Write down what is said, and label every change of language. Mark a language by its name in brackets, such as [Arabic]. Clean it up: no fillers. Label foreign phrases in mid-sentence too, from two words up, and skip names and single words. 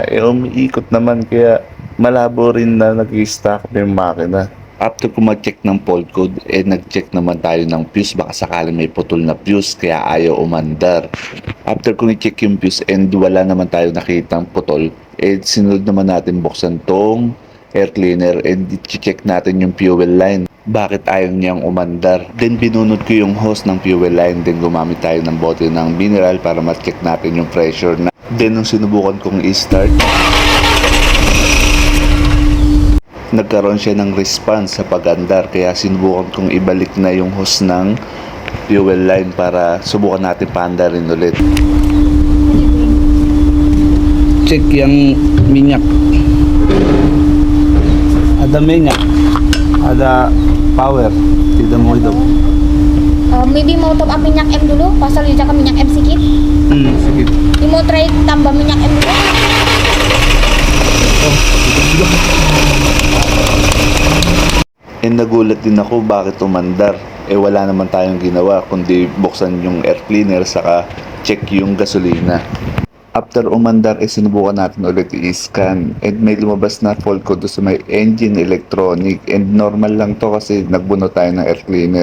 [Filipino] Umiikot naman, kaya malabo rin na nag-i-stack up yung makina. After ko mag-check ng [English] fault code, [Filipino] nag-check naman tayo ng fuse, baka sakaling may putol na fuse kaya ayaw umandar. After ko i-check yung fuse and wala naman tayo nakitang putol, sinunod naman natin buksan tong [English] air cleaner [Filipino] and i-check natin yung [English] fuel line. [Filipino] Bakit ayaw niyang umandar? Then binunod ko yung hose ng [English] fuel line, [Filipino] then gumamit tayo ng bote ng mineral para ma-check natin yung pressure na. Then nung sinubukan kong i-start, nagkaroon siya ng response sa pag-andar, kaya sinubukan kong ibalik na yung hose ng [English] fuel line [Filipino] para subukan natin paandarin ulit. Check yung minyak. [Malay] Ada minyak. Ada power. Tidak mo ito. Maybe mau [English] top up [Malay] minyak M dulu, pasal dia cakap minyak M sikit. Sikit. Mau try tambah minyak M dulu. [Filipino] Nagulat din ako bakit umandar. Wala naman tayong ginawa kundi buksan yung [English] air cleaner [Filipino] saka check yung gasolina. After umandar, sinubukan natin ulit i-scan and may lumabas na [English] fault code [Filipino] sa may [English] engine electronic, [Filipino] and normal lang to kasi nagbunot tayo ng [English] air cleaner.